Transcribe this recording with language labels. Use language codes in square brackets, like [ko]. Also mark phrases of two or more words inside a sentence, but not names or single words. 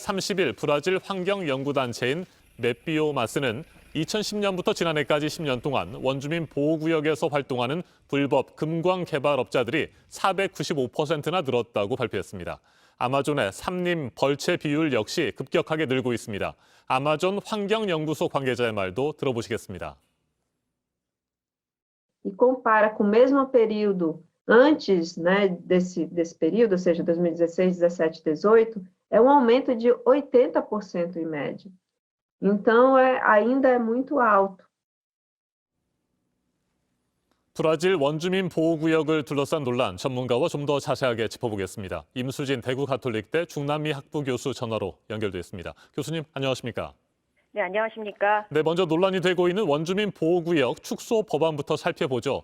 [ko] 지난달 30일 브라질 환경연구단체인 메비오마스는 2010년부터 지난해까지 10년 동안 원주민 보호구역에서 활동하는 불법 금광 개발업자들이 495%나 늘었다고 발표했습니다. 아마존의 삼림 벌채 비율 역시 급격하게 늘고 있습니다. 아마존 환경연구소 관계자의 말도 들어보시겠습니다. [pt] E compara com o mesmo período antes, né, desse período, ou seja, 2016, 17, 18, é um aumento de 80% em média. Então, ainda é muito alto. [ko] 브라질 원주민 보호구역을 둘러싼 논란, 전문가와 좀 더 자세하게 짚어보겠습니다. 임수진 대구 가톨릭대 중남미 학부 교수 전화로 연결돼 있습니다. 교수님, 안녕하십니까? 네, 안녕하십니까? 네, 먼저 논란이 되고 있는 원주민 보호구역 축소 법안부터 살펴보죠.